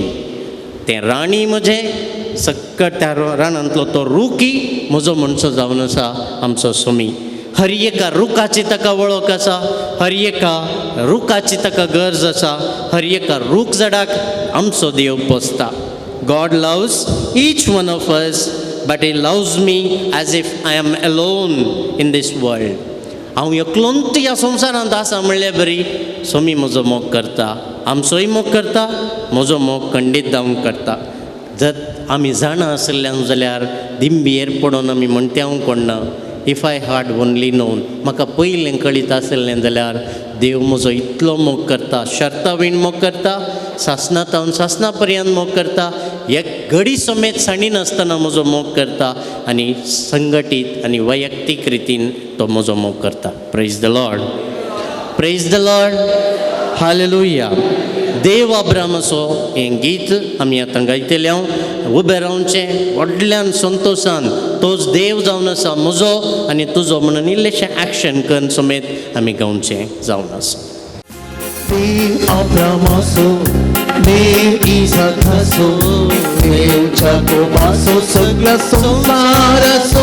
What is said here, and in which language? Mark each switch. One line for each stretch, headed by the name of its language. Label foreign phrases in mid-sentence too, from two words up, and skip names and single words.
Konkani: तें राणय म्हजें, सक्कट त्या रानांतलो तो रूखय म्हजो म्हणसो जावन आसा आमचो सुमी. हर एका रुखाची ताका वळख आसा, हर एका रुखाची ताका गरज आसा, हर एका रूख झाडाक आमचो देव पोसता.
English: God loves each one of us, but he loves me as if I am alone in this world.
Konkani: हांव एकलोंत ह्या संवसारांत आसा म्हणल्यार बरी, सोमी म्हजो मोग करता, आमचोय मोग करता, म्हजो मोग खंडीत जावंक करता. जर आमी जाणा आसल्यान जाल्यार दिंबयेर पडोन आमी म्हणटे हांव कोणना.
English: If I had only known,
Konkani: म्हाका पयलें कळीत आसलें जाल्यार देव म्हजो इतलो मोग करता, शर्ता बीन मोग करता, सासणांतावन सासणा पर्यंत मोग करता, एक घडी समेत साणी नासतना म्हजो मोग करता, आनी संघटीत आनी वैयक्तीक रितीन तो म्हजो मोग करता.
English: Praise the Lord. Praise the Lord. हालेलुया.
Konkani: देव अब्रामाचो हें गीत आमी आतां गायतले. हांव उबें रावचें व्हडल्यान संतोशान, तोच देव जावन आसा म्हजो आनी तुजो म्हणून इल्लेशें एक्शन करून समेत आमी गावचें जावन आसा. देव अब्रामाचो, देव इसाकाचो, देव जाकोबाचो, सगळा संसाराचो.